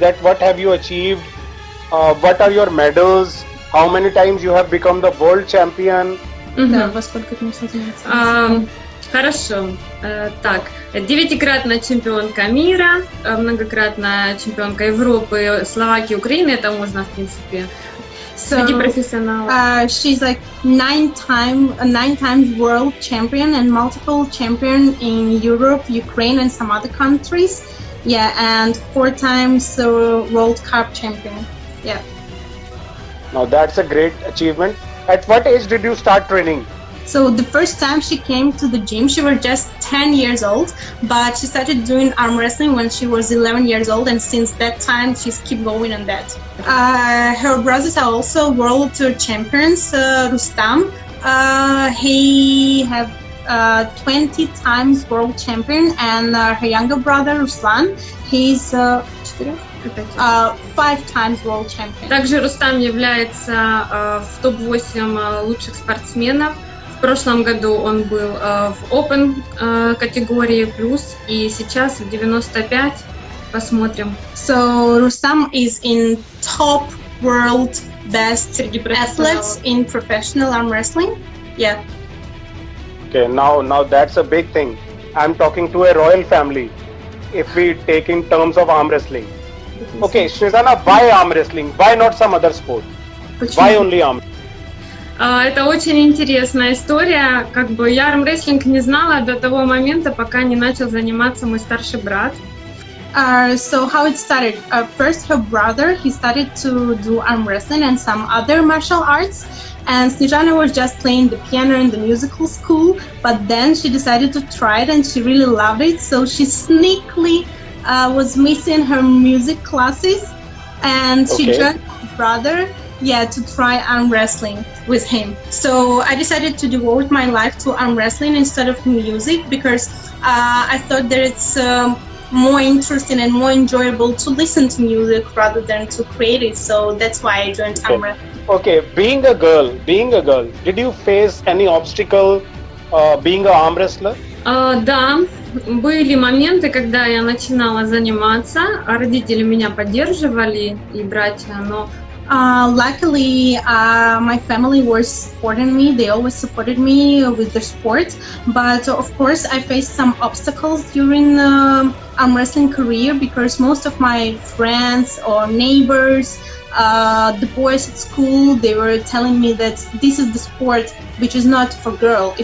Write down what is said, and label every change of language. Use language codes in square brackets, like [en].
[en] That what have you achieved? What are your medals? How many times you have become the world champion? [ru] Да, во сколько ты можешь заниматься? Хорошо. Так, 9-кратная чемпионка мира, многократная чемпионка Европы, Словакии, Украины. Это можно, в принципе, среди профессионалов. [en] She's like nine times world champion and multiple champion in Europe, Ukraine, and some other countries. Yeah, and 4 times World Cup champion. Yeah. Now that's a great achievement. At what age did you start training? So the first time she came to the gym, she was just 10 years old, but she started doing arm wrestling when she was 11 years old, and since that time, she's keep going on that. Her brothers are also world tour champions. Rustam, he have 20 times world champion, and her younger brother Ruslan, he's 5 times world champion. [ru] Также Рустам является в топ-8 лучших спортсменов. В прошлом году он был в Open категории плюс, и сейчас в 95. Посмотрим. [en] So Rustam is in top world best athletes in professional arm wrestling. Yeah. Okay, now that's a big thing. I'm talking to a royal family. If we take in terms of arm wrestling. Okay, Shrezana, why arm wrestling? Why not some other sport? Why only arm? [ru] Это очень интересная история. Как бы я армрестлинг не знала до того момента, пока не начал заниматься мой старший брат. [en] So how it started? First, her brother, he started to do arm wrestling and some other martial arts. And Snezana was just playing the piano in the musical school, but then she decided to try it and she really loved it. So she sneakily was missing her music classes, and she joined her brother to try arm wrestling with him. So I decided to devote my life to arm wrestling instead of music because I thought that it's more interesting and more enjoyable to listen to music rather than to create it. So that's why I joined arm wrestling. Okay, being a girl, did you face any obstacle being an arm wrestler? [ru] Да, были моменты, когда я начинала заниматься, родители меня поддерживали и братья, но [en] Luckily, my family was supporting me. They always supported me with the sport. But of course, I faced some obstacles during arm wrestling career because most of my friends or neighbors, the boys at school, they were telling me that this is the sport which is not for girls.